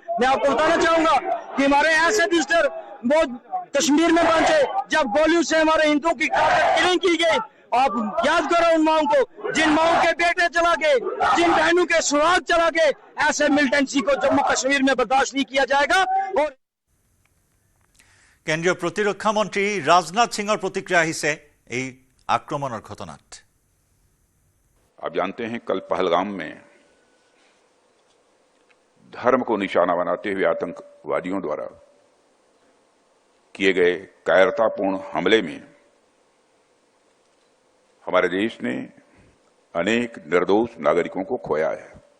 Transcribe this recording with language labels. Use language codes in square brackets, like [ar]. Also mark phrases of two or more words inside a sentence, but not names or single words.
[hi] मैं आपको बताना चाहूंगा कि हमारे ऐसे विजिटर वो कश्मीर में पहुंचे जब गोलियों से हमारे हिंदुओं की किलिंग की गई। आप याद करो उन माओं को, जिन माओं के बेटे चला गए, जिन बहनों के सुहाग चला गए। ऐसे मिलिटेंसी को जम्मू कश्मीर में बर्दाश्त नहीं किया जाएगा। और [as] কেন্দ্ৰীয় প্ৰতিৰক্ষা মন্ত্ৰী ৰাজনাথ সিঙৰ প্ৰতিক্ৰিয়া আহিছে এই আক্ৰমণৰ ঘটনাত। [hi] आप जानते हैं कल पहलगाम में धर्म को निशाना बनाते हुए आतंकवादियों द्वारा किए गए कायरतापूर्ण हमले में हमारे देश ने अनेक निर्दोष नागरिकों को खोया है।